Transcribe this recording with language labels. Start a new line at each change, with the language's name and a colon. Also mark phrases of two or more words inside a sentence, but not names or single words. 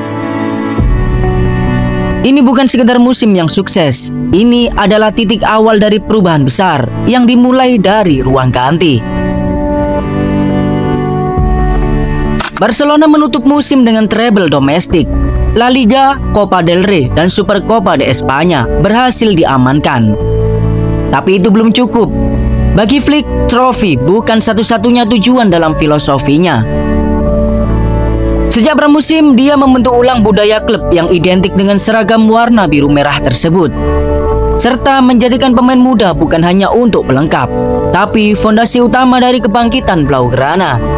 Indonesian: Ini bukan sekedar musim yang sukses, ini adalah titik awal dari perubahan besar yang dimulai dari ruang ganti. Barcelona menutup musim dengan treble domestik. La Liga, Copa del Rey, dan Supercopa de España berhasil diamankan. Tapi itu belum cukup. Bagi Flick, trofi bukan satu-satunya tujuan dalam filosofinya. Sejak pramusim, dia membentuk ulang budaya klub yang identik dengan seragam warna biru merah tersebut, serta menjadikan pemain muda bukan hanya untuk pelengkap, tapi fondasi utama dari kebangkitan Blaugrana.